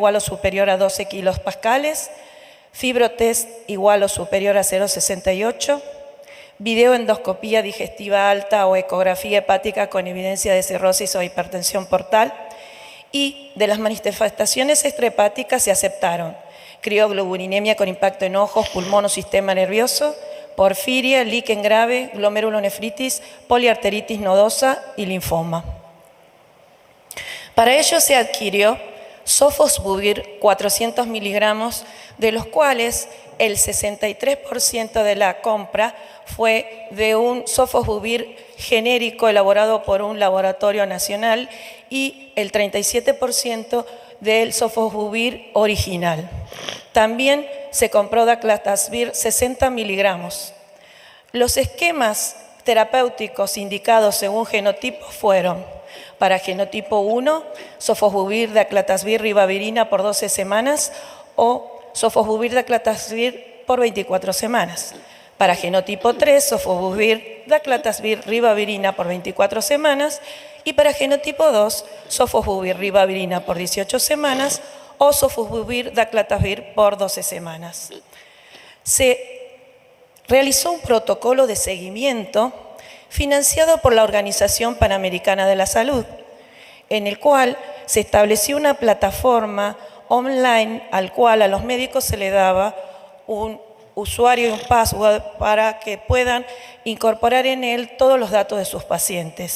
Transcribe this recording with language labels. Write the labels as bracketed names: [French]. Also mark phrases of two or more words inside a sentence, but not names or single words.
[Spanish] o superior a 12 kilopascales, fibrotest igual o superior a 0,68, videoendoscopía digestiva alta o ecografía hepática con evidencia de cirrosis o hipertensión portal, y de las manifestaciones extrahepáticas se aceptaron crioglobulinemia con impacto en ojos, pulmón o sistema nervioso, porfiria, líquen grave, glomerulonefritis, poliarteritis nodosa y linfoma. Para ello se adquirió sofosbuvir 400 miligramos, de los cuales el 63% de la compra fue de un sofosbuvir genérico elaborado por un laboratorio nacional y el 37% del sofosbuvir original. También se compró daclatasvir 60 miligramos. Los esquemas terapéuticos indicados según genotipo fueron: para genotipo 1, sofosbuvir daclatasvir ribavirina por 12 semanas o sofosbuvir daclatasvir por 24 semanas. Para genotipo 3, sofosbuvir daclatasvir ribavirina por 24 semanas y para genotipo 2, sofosbuvir ribavirina por 18 semanas o sofosbuvir daclatasvir por 12 semanas. Se realizó un protocolo de seguimiento financiado por la Organización Panamericana de la Salud, en el cual se estableció una plataforma online al cual a los médicos se le daba un usuario y un password para que puedan incorporar en él todos los datos de sus pacientes.